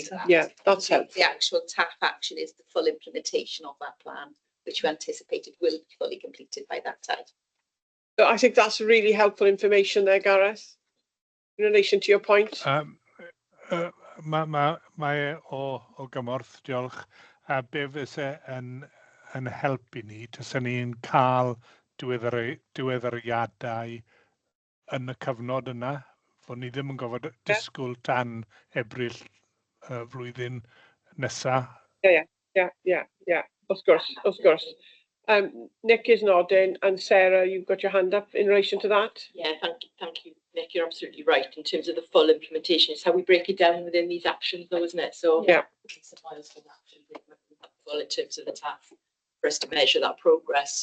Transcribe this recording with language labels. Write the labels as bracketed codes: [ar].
[en] to that. yeah, that's helpful. The actual TAF action is the full implementation of that plan, which we anticipated will be fully completed by that time. So I think that's really helpful information there, Gareth, in relation to your point. [cy] Mae o gymorth, diolch. A be fyse yn helpu ni, tasyn ni'n cael diweddariadau yn y cyfnod yna, fod ni ddim yn gofod disgwyl tan Ebrill flwyddyn nesa. [en] Yeah. Of course. Nick is nodding, and Sarah, you've got your hand up in relation to that. Yeah, thank you, Nick. You're absolutely right in terms of the full implementation. It's how we break it down within these actions, though, isn't it? So Yeah. it's a milestone action full in terms of the TAF for us to measure that progress.